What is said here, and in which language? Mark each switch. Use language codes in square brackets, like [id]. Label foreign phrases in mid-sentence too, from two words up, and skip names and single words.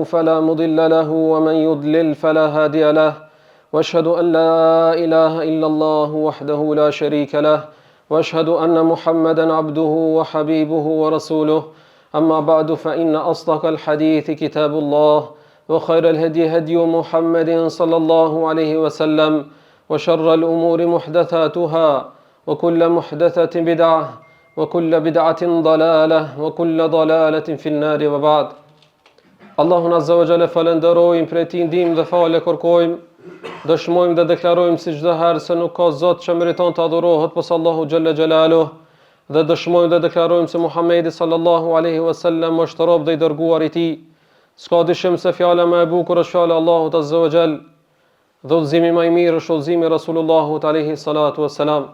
[ar] فلا مضل له ومن يضلل فلا هادي له وأشهد أن لا إله إلا الله وحده لا شريك له وأشهد أن محمدا عبده وحبيبه ورسوله أما بعد فإن أصدق الحديث كتاب الله وخير الهدي هدي محمد صلى الله عليه وسلم وشر الأمور محدثاتها وكل محدثة بدعة وكل بدعة ضلالة وكل ضلالة في النار وبعد. [sq] Allahun [ar] عز وجل [sq] falenderojmë, prej tij ndihmë dhe falë kërkojmë, dëshmojmë dhe deklarojmë si çdo herë se nuk ka Zot që meriton të adurohet posa Allahu [ar] جل جلاله, [sq] dhe dëshmojmë dhe deklarojmë se Muhamedi [ar] صلى الله عليه وسلم [sq] është rob dhe i dërguar i tij. S'ka dyshim se fjala më e bukur është fjala e Allahut [ar] عز وجل, [sq] dhe udhëzimi më i mirë është udhëzimi i Rasulullahut [ar] عليه الصلاة والسلام.